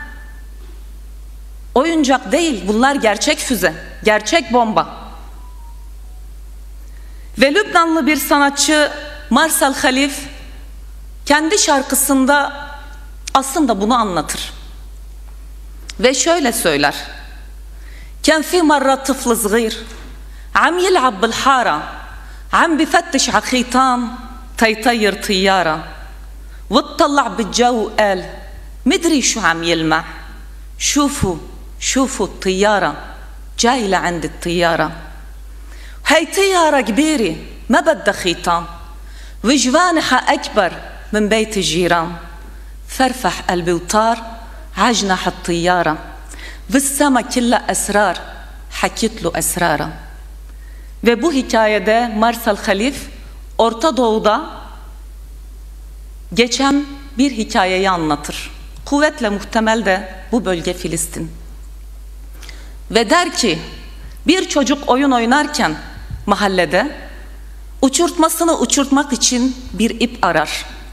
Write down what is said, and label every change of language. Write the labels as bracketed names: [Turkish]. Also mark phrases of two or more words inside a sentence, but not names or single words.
[Turkish] Oyuncak değil, bunlar gerçek füze, gerçek bomba. Ve Lübnanlı bir sanatçı Marcel Halif kendi şarkısında aslında bunu anlatır. Ve şöyle söyler: [Arabic] كان في مرة طفل صغير عم يلعب بالحارة عم بفتش على خيطان تيطير طيارة واتطلع بالجو وقال مدري شو عم يلمع شوفوا الطيارة جاي لعند الطيارة هاي طيارة كبيرة ما بدها خيطان وجوانحها أكبر من بيت الجيران فرفح قلبي وطار عجنح الطيارة والسما كلها أسرار حكيت له أسرارا. [Turkish] Ve bu hikayede Marcel Halif Orta Doğu'da geçen bir hikayeyi anlatır. Kuvvetle muhtemel de bu bölge Filistin. Ve der ki, bir çocuk oyun oynarken mahallede uçurtmasını uçurtmak için bir ip arar.